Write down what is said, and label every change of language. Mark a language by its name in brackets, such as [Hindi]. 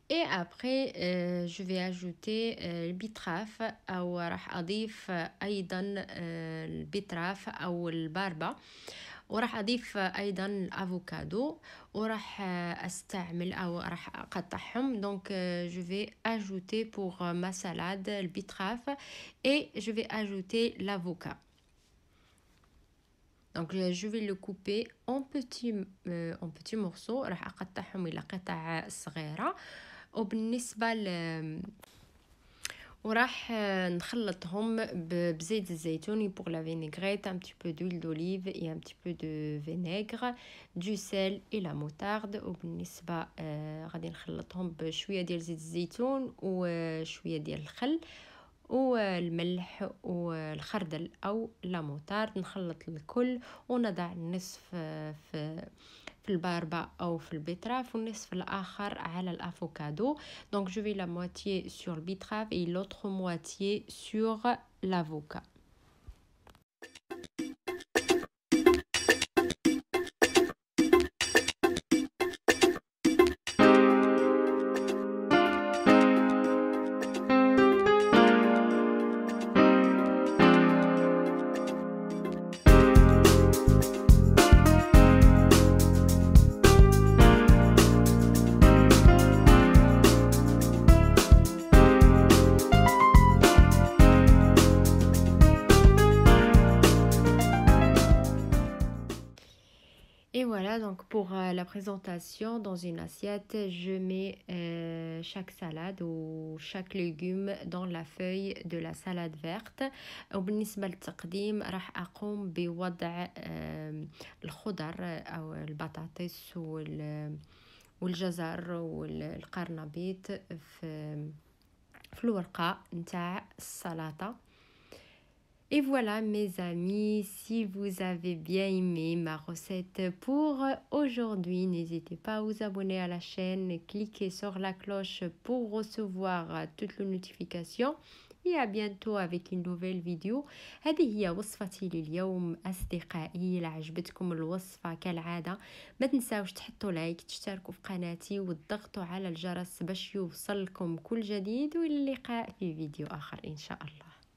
[French] après je vais ajouter [Arabic] البيتراف او راح اضيف ايضا البيتراف او الباربة، وراح اضيف ايضا الافوكادو، وراح استعمل او راح اقطعهم. [French] دونك je vais ajouter pour ma salade le betterave et je vais ajouter l'avocat. Donc je vais le couper en petits morceaux، [Arabic] راح اقطعهم الى قطع صغيرة. وبالنسبة وراح نخلطهم بزيت الزيتون [French] pour la vinaigrette, un petit peu d'huile d'olive et un petit peu de vinaigre, du sel et la moutarde. [Arabic] وبالنسبة غادي نخلطهم بشوية ديال زيت الزيتون وشوية ديال الخل والملح والخردل او لا موتارد. نخلط الكل ونضع النصف في الباربة او في البيتراف والنصف الاخر على الافوكادو. [French] Donc je vais la moitié sur le betterave et l'autre moitié sur l'avocat. Et voilà, donc pour la présentation, dans une assiette, je mets chaque salade ou chaque légume dans la feuille de la salade verte. [Arabic] وبالنسبة للتقديم راح أقوم بوضع الخضر أو البطاطس والجزر والقرنبيط في الورقة نتاع السلطة. [French] Et voilà mes amis, si vous avez bien aimé ma recette pour aujourd'hui, n'hésitez pas à vous abonner à la chaîne, cliquez sur la cloche pour recevoir toutes les notifications. Et à bientôt avec une nouvelle vidéo. [Arabic] هذه هي وصفتي لليوم أصدقائي. إذا عجبتكم الوصفة كالعادة ما تنساوش تحطوا لايك، تشتركوا في قناتي وتضغطوا على الجرس باش يوصلكم كل جديد، واللقاء في فيديو آخر إن شاء الله.